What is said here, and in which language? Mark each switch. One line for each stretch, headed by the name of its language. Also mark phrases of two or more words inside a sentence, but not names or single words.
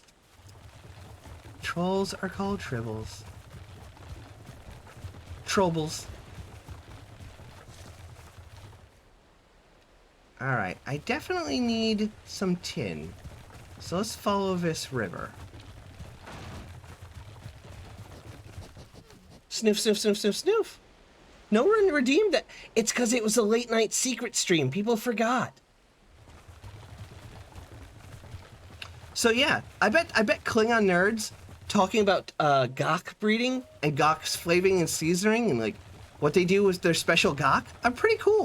English: Trolls are called tribbles. Trobbles. Alright, I definitely need some tin. So let's follow this river. Snoof, snoof, snoof, snoof, snoof. No one redeemed that. It's because it was a late night secret stream. People forgot. So yeah, I bet Klingon nerds talking about Gok breeding and Gok's flavoring and seasoning and like what they do with their special Gok are pretty cool.